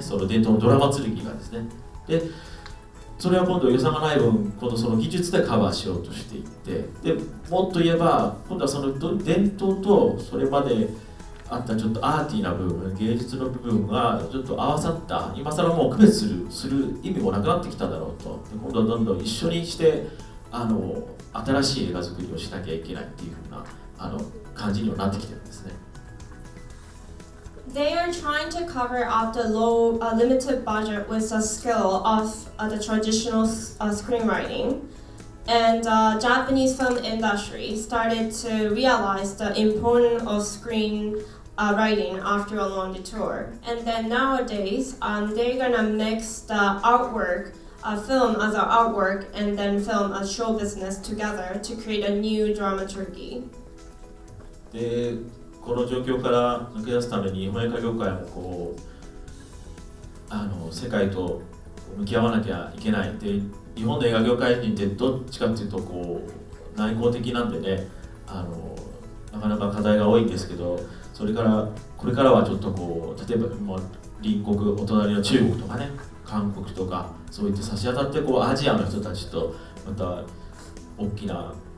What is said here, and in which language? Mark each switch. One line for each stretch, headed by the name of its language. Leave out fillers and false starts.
Japanese: その伝統のドラマ剣がですね。でそれは今度予算がない分、今度その技術でカバーしようとしていって、でもっと言えば今度はその伝統とそれまであったちょっとアーティーな部分、芸術の部分がちょっと合わさった、今更もう区別する意味もなくなってきただろうと。で今度はどんどん一緒にして新しい映画作りをしなきゃいけないっていうふうな感じにはなってきてるんですね。
English: They are trying to cover up the limited budget with the skill of the traditional screenwriting. And Japanese film industry started to realize the importance of screenwriting after a long detour. And then nowadays, they're gonna mix the artwork, film as an artwork, and then film as show business together to create a new dramaturgy.
Japanese: でこの状況から抜け出すために日本映画業界も世界と向き合わなきゃいけない。で日本の映画業界人ってどっちかっていうと内向的なんでね、なかなか課題が多いんですけど、これからはちょっと例えば隣国お隣の中国とかね、韓国とかそういって差し当たってアジアの人たちとまた大きな